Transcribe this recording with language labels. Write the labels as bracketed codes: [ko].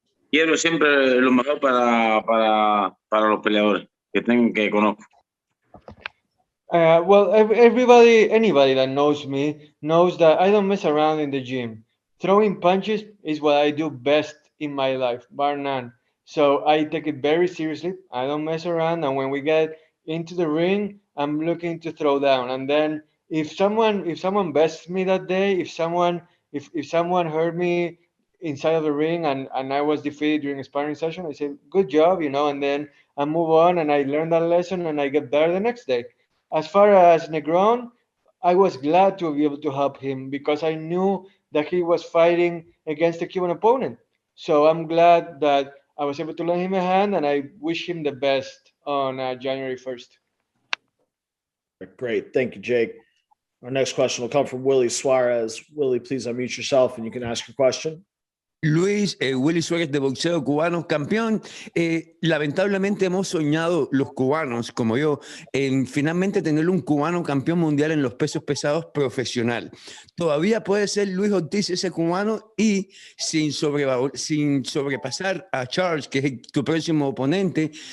[es] Quiero siempre lo mejor para los peleadores que conozco. [en] Well, anybody that knows me knows that I don't mess around in the gym. Throwing punches is what I do best in my life, bar none. So I take it very seriously. I don't mess around, and when we get into the ring, I'm looking to throw down. And then if someone bests me that day, if someone hurt me inside of the ring and I was defeated during a sparring session, I say, good job, you know, and then I move on and I learn that lesson and I get better the next day. As far as Negron, I was glad to be able to help him because I knew that he was fighting against a Cuban opponent. So I'm glad that I was able to lend him a hand, and I wish him the best on January 1st. Great. Thank you, Jake. Our next question will come from Willie Suarez. Willie, please unmute yourself and you can ask your question. [es] Luis, Willy Suárez de boxeo cubano, campeón. Lamentablemente hemos soñado los cubanos, como yo, en finalmente tener un cubano campeón mundial en los pesos pesados profesional. Todavía puede ser Luis Ortiz ese cubano y sin sobrepasar a Charles, que es tu próximo oponente.